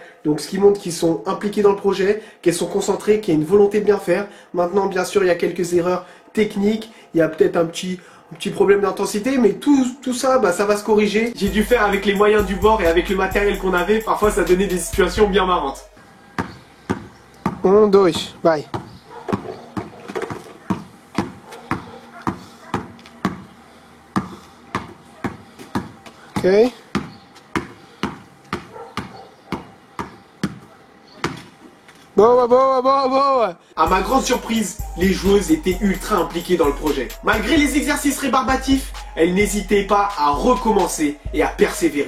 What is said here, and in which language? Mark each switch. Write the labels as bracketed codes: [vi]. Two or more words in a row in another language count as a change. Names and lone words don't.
[fr] Donc ce qui montre qu'ils sont impliqués dans le projet, qu'elles sont concentrées, qu'il y a une volonté de bien faire. Maintenant, bien sûr, il y a quelques erreurs techniques, il y a peut-être un petit problème d'intensité, mais tout ça, ça va se corriger. J'ai dû faire avec les moyens du bord et avec le matériel qu'on avait, parfois ça donnait des situations bien marrantes. [pt] 1, 2, vai. Ok. Boa, boa, boa, boa. [fr] À ma grande surprise, les joueuses étaient ultra impliquées dans le projet. Malgré les exercices rébarbatifs, elles n'hésitaient pas à recommencer et à persévérer.